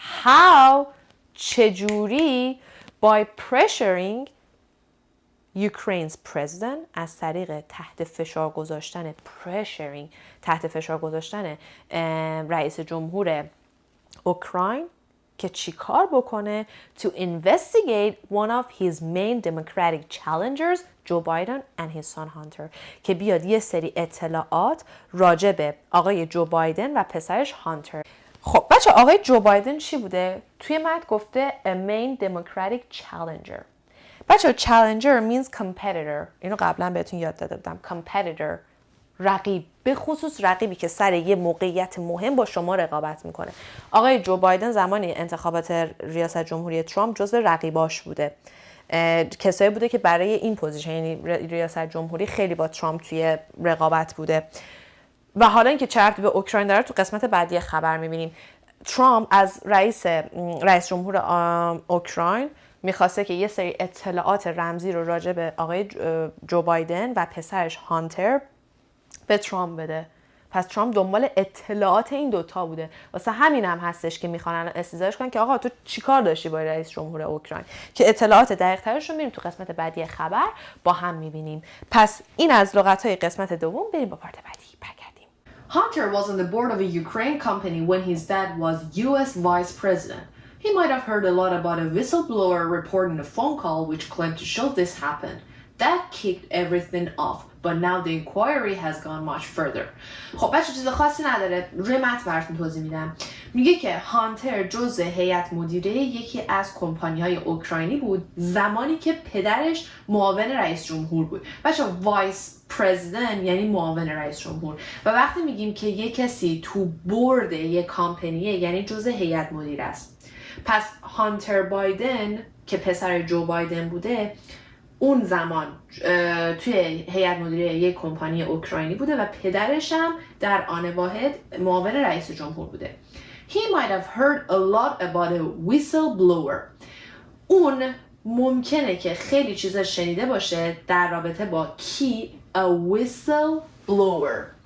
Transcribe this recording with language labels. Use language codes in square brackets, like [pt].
[en] How؟ [fa] چجوری؟ [en] By pressuring Ukraine's president [fa] از طریق تحت فشار گذاشتن تحت فشار گذاشتن رئیس جمهور اوکراین که چی کار بکنه [en] to investigate one of his main Democratic challengers Joe Biden and his son Hunter [fa] که بیاد یه سری اطلاعات راجع به آقای جو بایدن و پسرش هانتر. خب بچه آقای جو بایدن چی بوده؟ توی متن گفته [en] a main Democratic challenger. [fa] بچه [en] challenger means competitor. [fa] اینو قبلا بهتون یاد داده بودم. competitor، رقیب، به خصوص رقیبی که سر یه موقعیت مهم با شما رقابت میکنه. آقای جو بایدن زمانی انتخابات ریاست جمهوری ترامپ جزو رقیباش بوده. کسایی بوده که برای این پوزیشن یعنی ریاست جمهوری خیلی با ترامپ توی رقابت بوده. و حالا اینکه چه ربطی به اوکراین داره تو قسمت بعدی خبر می‌بینیم. ترامپ از رئیس جمهور اوکراین میخواسته که یه سری اطلاعات رمزی رو راجع به آقای جو بایدن و پسرش هانتر به ترامپ بده. پس ترامپ دنبال اطلاعات این دوتا بوده. واسه همین هم هستش که میخوان استدلالش کنن که آقا تو چیکار داشتی با رئیس جمهور اوکراین، که اطلاعات دقیق ترش رو میریم تو قسمت بعدی خبر با هم میبینیم. پس این از لغت‌های قسمت دوم. بریم با پارت بعدی برگردیم. [en] Hunter was on the board of a Ukraine company when his dad was US vice president. He might have heard a lot about a whistleblower reporting a phone call which claimed to show this happened. That kicked everything off, but now the inquiry has gone much further. [fa] خب بچه چیز خاصی نداره، روی متن براتون توضیح میدم. میگه که هانتر جزء هیئت مدیره یکی از کمپانی‌های اوکراینی بود زمانی که پدرش معاون رئیس جمهور بود. بچه وایس پرزیدنت یعنی معاون رئیس جمهور. و وقتی میگیم که یک کسی تو بورد یک کمپانیه یعنی جزء هیئت مدیره است. پس هانتر بایدن که پسر جو بایدن بوده اون زمان توی هیئت مدیره یک کمپانی اوکراینی بوده و پدرش هم در آن واحد معاون رئیس جمهور بوده. [en] He might have heard a lot about a whistleblower. [fa] اون ممکنه که خیلی چیزا شنیده باشه در رابطه با کی؟ [en] A whistleblower.